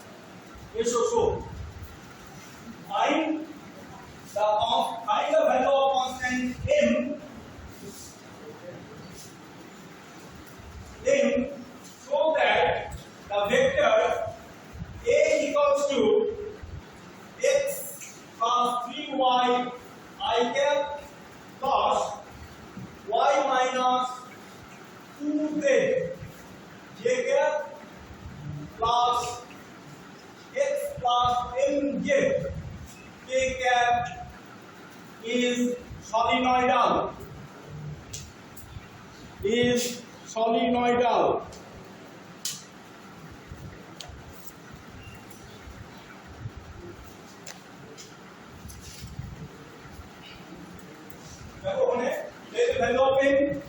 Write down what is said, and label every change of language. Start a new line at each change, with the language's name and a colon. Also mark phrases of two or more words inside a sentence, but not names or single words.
English: find the value of constant m so that the vector a equals to x plus 3y I cap plus y minus 2z j cap plus x plus mj k cap is solenoidal. There is value of m.